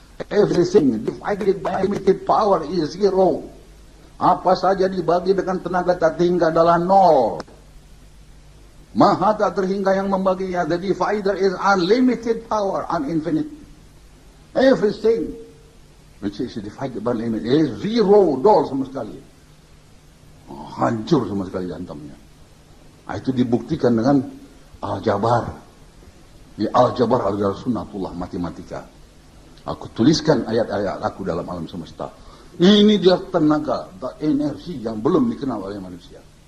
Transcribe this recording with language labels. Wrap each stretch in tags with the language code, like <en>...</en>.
<en>Everything divided by limited power is zero.</en> <ms>Apa saja dibagi dengan tenaga tak terhingga adalah nol. Maha tak terhingga yang membaginya.</ms> <en>The divider is unlimited power, uninfinite. Everything which is divided by limit is zero,</en> <ms>nol sama sekali. Hancur sama sekali hantamnya. Itu dibuktikan dengan Al-Jabar. Al-Jabar adalah sunnatullah, matematika. Aku tuliskan ayat-ayat aku dalam alam semesta. Ini dia tenaga, energi yang belum dikenal oleh manusia.</ms>